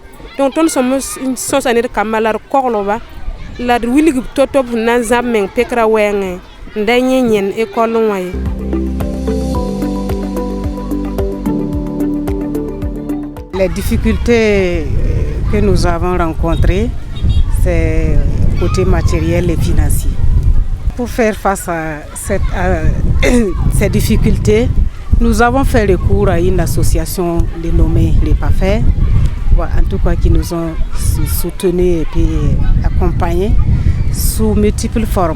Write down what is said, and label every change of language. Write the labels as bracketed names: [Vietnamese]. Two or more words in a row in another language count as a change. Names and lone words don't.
[Mossi] Donc tõnd sõsa ned kambã la d koglba la d wilg b to-to b sẽn na n zãb meng pekra wɛɛngẽ n da yẽ-yẽnd école wã ye. [French] Les difficultés que nous avons rencontrées, c'est côté matériel et financier. Pour faire face à ces difficultés, nous avons fait recours à une association dénommée les PAFER, en tout cas qui nous ont soutenus et puis accompagnés sous multiples formes.